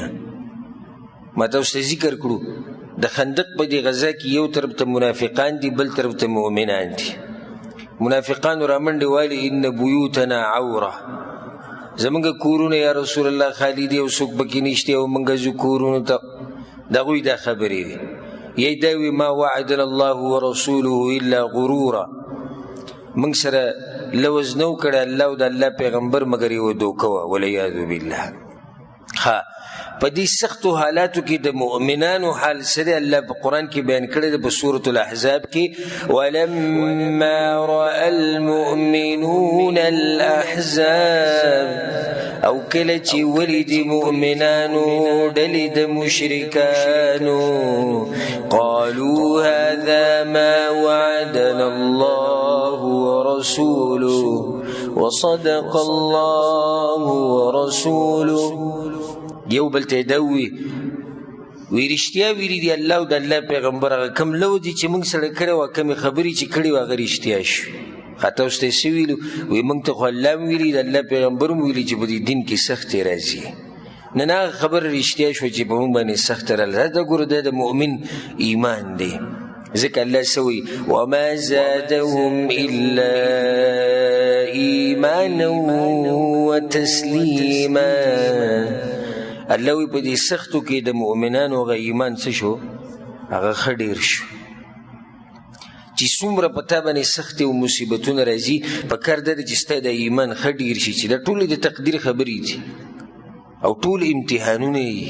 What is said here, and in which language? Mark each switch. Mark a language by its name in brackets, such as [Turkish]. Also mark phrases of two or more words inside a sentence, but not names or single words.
[Pashto] ما تاسو ته ذکر کړو د خندق په دې غزا کې یو طرف ته منافقان دي، بل طرف ته مؤمنان دي. منافقانو رامنډې والي [Arabic] ان بیوتنا عوره، [Pashto] زمونږ کورونه [Arabic] یا رسول الله [Pashto] خالی دي او څوک پکې نشته او موږ ځو کورونو ته. د هغوی دا خبرې دي. یا دا وي [Arabic] ما وعدنا الله ورسوله الا غرورا، [Pashto] موږ سره لوز نو کړی الله او د الله پیغمبر مګر یوه دوکه وه، [Arabic] والعیاذ بالله. [Pashto] ښه، په دې سختو حالاتو کې د مؤمنانو حال څه دی الله په قرآن کې بیان کړی دی په سورة الاحزاب کې. [Arabic] ولما رأى المؤمنون الاحزاب، [Pashto] او کله چې ولید مؤمنانو ډلې د مشرکانو، [Arabic] قالوا هذا ما وعدنا الله ورسوله وصدق الله ورسوله. [Pashto] یو بل ته دا وي رښتیا ویلي دي الله او د الله پیغمبر، هغه کوم لوز دي چې موږ سره کړی وه، کومې خبرې چې کړې وه هغه رښتیا شوي. ښه تاسو ته یې څه ویلو؟ وایي موږ ته خو الله هم ویلي، د الله پیغمبر هم ویلي چې په دې دین کې سختې راځي. نن هغه خبره رښتیا شوه چې په موږ باندې سخته راغله. دا ګوره دا د مؤمن ایمان دی. ځکه الله څه وایي؟ [Arabic] وما زادهم الا ایمانا وتسلیما. [Pashto] الله وی په دې سختو کې د مؤمنانو هغه ایمان څه شو؟ هغه ښه ډېر شو. چې څومره په تا باندې سختې او مصیبتونه راځي، پکار دا ده چې ستا د ایمان ښه ډېر شي، چې دا ټولې د تقدیر خبرې دي او ټول امتحانونه یي.